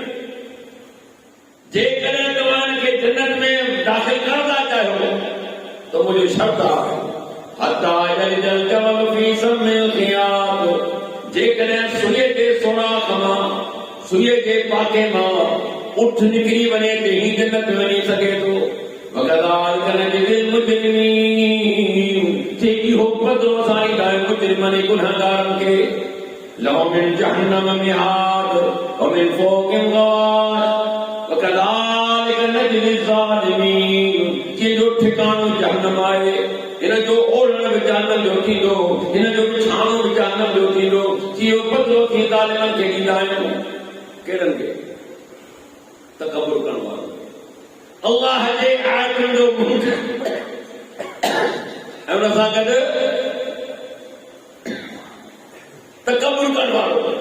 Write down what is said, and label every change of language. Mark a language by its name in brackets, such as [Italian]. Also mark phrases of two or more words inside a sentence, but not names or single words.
[Sindhi] जेकॾहिं तव्हां हिनखे जन्नत में दाख़िल करण था चाहियो त मुंहिंजो शर्त आहे, [Arabic] حتى يلج الجمل في سم الخياط, [Sindhi] जेकॾहिं सुईअ जे सोराख़ मां, सुईअ जे पाके मां उठ निकिरी वञे त ही जन्नत में वञी सघे थो। [Arabic] وكذلك نجزي المجرمين, [Sindhi] इहो बदिलो असां ॾींदा आहियूं मुजरिमनि गुनहगारनि खे। [Arabic] لهم من جهنم مهاد ومن فوقهم غواش وكذلك نجزي الظالمين, [Sindhi] जो ठिकाणो जहन्नम आहे, हिन जो ओढ़ण बि जहन्नम जो थींदो, हिन जो छाणो बि जहन्नम जो थींदो। इहो बदिलो थी ज़ालिमनि खे ॾींदा आहियूं। केरनि खे? तकब्बुर करण वारो। अल्लाह जे आयतुनि जो ऐं उन सां गॾु तकब्बुर करण वारो।